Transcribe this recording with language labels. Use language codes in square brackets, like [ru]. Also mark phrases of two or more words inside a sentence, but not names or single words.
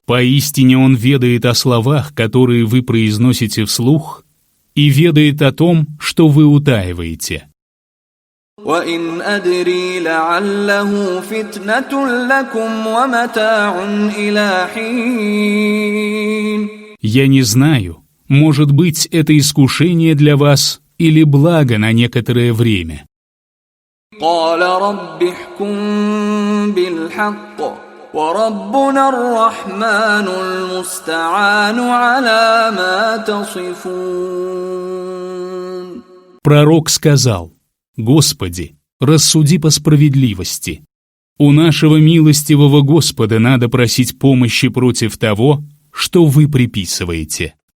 [ru] Поистине Он ведает о словах, которые вы произносите вслух, и ведает о том, что вы утаиваете. [ar] وإن أدري لعله فتنة لكم ومتاع إلى حين. [ru] Я не знаю, может быть, это искушение для вас или благо на некоторое время. [ar] قال رب احكم بالحق وربنا الرحمن المستعان على ما تصفون. [ru] Пророк сказал: Господи, рассуди по справедливости. У нашего милостивого Господа надо просить помощи против того, что вы приписываете.